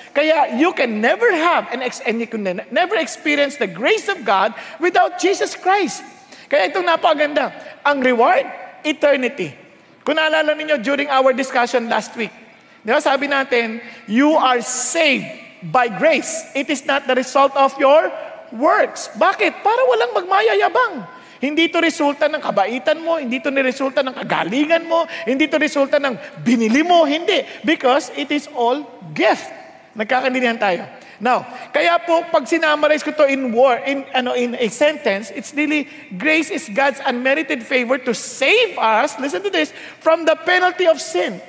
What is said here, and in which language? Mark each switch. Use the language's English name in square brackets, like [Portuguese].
[English] Kaya you can never have and you can never experience the grace of God without Jesus Christ. [Filipino] Kaya itong napakaganda. Ang reward, eternity. Kung naalala ninyo [English] during our discussion last week, [Filipino] di ba, sabi natin, [English] you are saved by grace. It is not the result of your works. [Filipino] Bakit? Para walang magmayayabang. Hindi ito resulta ng kabaitan mo, hindi ito resulta ng kagalingan mo, hindi ito resulta ng binili mo, hindi. [English] Because it is all gift. [Filipino] Nagkakaintindihan tayo. [English] Now, [Filipino] kaya po pag sinamarize ko to [English] in a sentence, it's really grace is God's unmerited favor to save us, listen to this, from the penalty of sin.